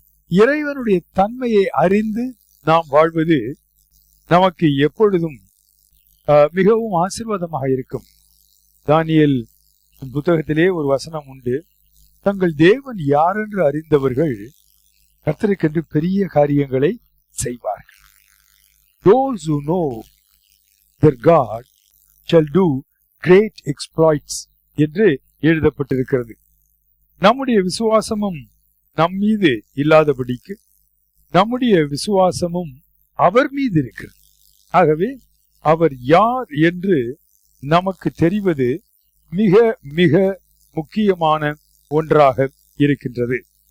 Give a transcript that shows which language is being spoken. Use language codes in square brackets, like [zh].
[ta] இறைவனுடைய தன்மையை அறிந்து நாம் வாழ்வது நமக்கு எப்பொழுதும் மிகவும் ஆசீர்வாதமாக இருக்கும். தானியேல் புத்தகத்திலே ஒரு வசனம் உண்டு. தங்கள் தேவன் யார் என்று அறிந்தவர்கள் கர்த்தருக்கென்று பெரிய காரியங்களை செய்வார்கள். [en] Those who know their God shall do great exploits [ta] என்று எழுதப்பட்டிருக்கிறது. நம்முடைய விசுவாசமும் நம் மீது இல்லாதபடிக்கு நம்முடைய விசுவாசமும் அவர் மீது இருக்கிறது. ஆகவே அவர் யார் என்று நமக்கு தெரிவது மிக மிக முக்கியமான ஒன்றாக இருக்கின்றது.